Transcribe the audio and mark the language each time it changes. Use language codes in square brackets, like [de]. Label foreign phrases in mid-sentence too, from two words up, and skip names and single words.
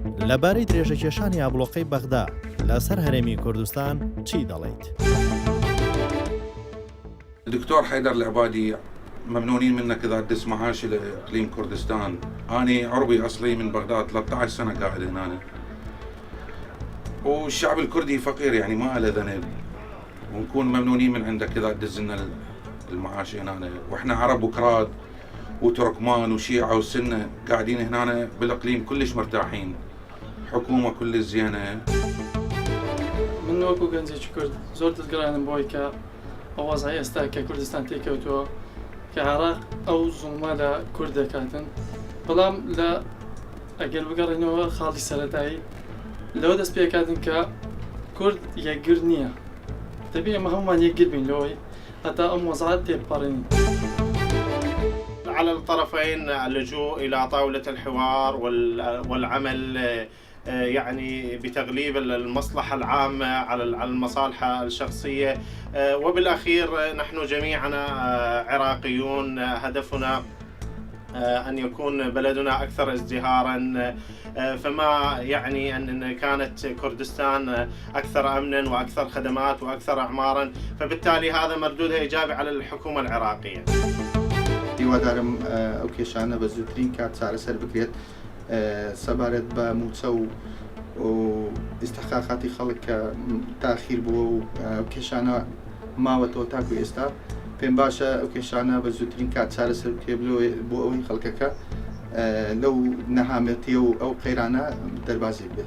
[ckb] لەبارەی درێژەکێشانی ئابڵۆقەی بەغدا لەسەر هەرێمی کوردستان چی دەڵێیت؟ [ar] الدكتور حيدر العبادي، ممنونين منك إذا تدس معاشي لإقليم كردستان. أنا عربي أصلي من بغداد، 13 سنة قاعد هنا، والشعب الكردي فقير يعني ما له ذنب، ونكون ممنونين من عندك إذا تدز لنا المعاشي هنا. وإحنا عرب وكراد وتركمان وشيعة وسنة قاعدين هنا بالإقليم كلش مرتاحين، حكومة كل زينة. [ckb] من وەکو گەنجێکی کورد زۆر دڵگرانم بۆی کە ئەو وەزعی ئێستا کە کوردستان تێکەوتووە کە عێراق ئەو زوڵمە لە کورد دەکاتن، بەڵام لە ئەگەر بگەڕێنەوە خاڵی سەرەتایی لەوە دەست پێکاتن کە کورد یەکگر نییە، دەبێت ئەمە هەمومان یەکگر بین لەوەی هەتا ئەم وەزعات تێبپەڕێنین. [ar] على الطرفين اللجوء إلى طاولة الحوار والعمل يعني بتغليب المصلحة العامة على المصالح الشخصية، وبالأخير نحن جميعنا عراقيون، هدفنا أن يكون بلدنا أكثر ازدهارا، فما يعني أن كانت كردستان أكثر أمنا وأكثر خدمات وأكثر أعمارا، فبالتالي هذا مردودها إيجابي على الحكومة العراقية. [ckb] هیوادارم ئەو کێشانە بە زووترین کات چارەسەر بکرێت سەبارەت بە موچە و ئیستحقاقاتی خەڵک کە تاخیر بووە و کێشانە ماوەتەوە تاکو ئێستا. پێم باشە ئەو کێشانە بە زووترین کات چارەسەر بکرێت بۆ ئەوەی خەڵکەکە لەو نەهامەتیە و ئەو قەیرانە دەربازی بێت.